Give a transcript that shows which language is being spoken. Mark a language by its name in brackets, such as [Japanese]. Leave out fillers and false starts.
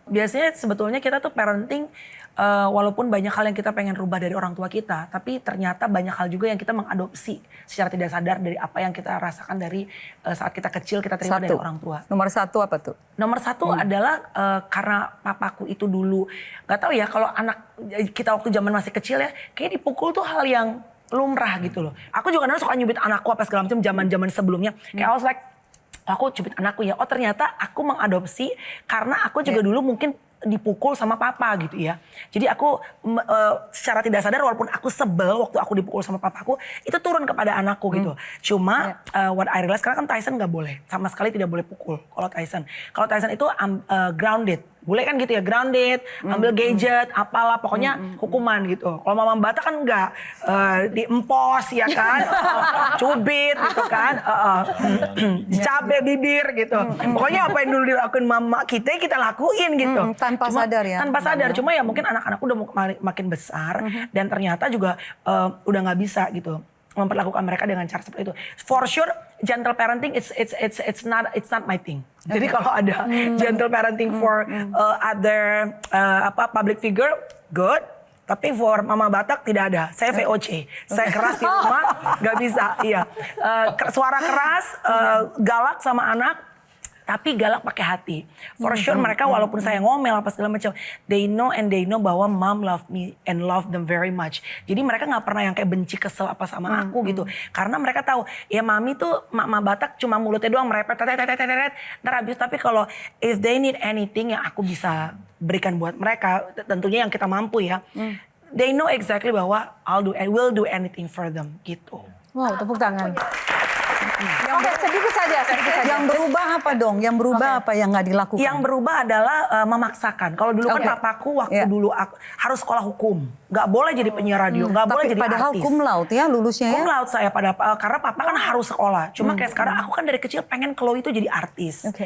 [Indonesian] Biasanya sebetulnya kita tuh parenting walaupun banyak hal yang kita pengen rubah dari orang tua kita, tapi ternyata banyak hal juga yang kita mengadopsi secara tidak sadar dari apa yang kita rasakan dari saat kita kecil kita terima dari orang tua. Nomor satu apa tuh? Nomor satu adalah karena papaku itu dulu, gak tahu ya kalau anak kita waktu zaman masih kecil ya, kayak dipukul tuh hal yang lumrah gitu loh. Aku juga kadang suka nyubit anakku apa segala macam zaman-zaman sebelumnya. Kayak [English] I was like, [Indonesian] aku cubit anakku ya. Oh ternyata aku mengadopsi karena aku juga dulu mungkin dipukul sama papa gitu ya. Jadi aku secara tidak sadar walaupun aku sebel waktu aku dipukul sama papaku, itu turun kepada anakku gitu. Cuma [English] what I realize [Indonesian] karena kan Tyson nggak boleh, sama sekali tidak boleh pukul kalau Tyson. Kalau Tyson itu grounded. Boleh kan gitu ya, grounded, ambil gadget, apalah, pokoknya hukuman gitu. Kalau Mama Bata kan enggak, diempos ya kan, cubit gitu kan, cabe bibir gitu. Pokoknya apa yang dulu dilakuin mama kita lakuin gitu. Tanpa sadar ya. Tanpa sadar, cuma ya mungkin anak-anakku udah makin besar dan ternyata juga udah nggak bisa gitu memperlakukan mereka dengan cara seperti itu. [English] For sure, gentle parenting it's not my thing. [Indonesian] Jadi kalau ada [English] gentle parenting for other public figure, good. [Indonesian] Tapi for Mama Batak tidak ada. Saya VOC. Saya keras di rumah, nggak bisa. Iya, suara keras, galak sama anak. Tapi galak pakai hati. [English] For sure [Indonesian] mereka walaupun saya ngomel apa segala macam, [English] they know [Indonesian] bahwa [English] mom love me and love them very much. [Indonesian] Jadi mereka nggak pernah yang kayak benci kesel apa sama aku gitu. Karena mereka tahu ya mami tuh Mama Batak cuma mulutnya doang merepet ntar habis. Tapi kalau [English] if they need anything [Indonesian] yang aku bisa berikan buat mereka, tentunya yang kita mampu ya. [English] They know exactly [Indonesian] bahwa [English] I will do anything for them [Indonesian] gitu. Wow, tepuk tangan. Oke, sedikit saja. Yang berubah apa dong? Yang berubah apa yang nggak dilakukan? Yang berubah adalah memaksakan. Kalau dulu kan papaku waktu dulu aku harus sekolah hukum, nggak boleh jadi penyiar radio, nggak boleh jadi padahal artis. cum laude ya lulusnya ya? Cum laude saya karena papa kan harus sekolah. Cuma kayak sekarang aku kan dari kecil pengen Chloe itu jadi artis.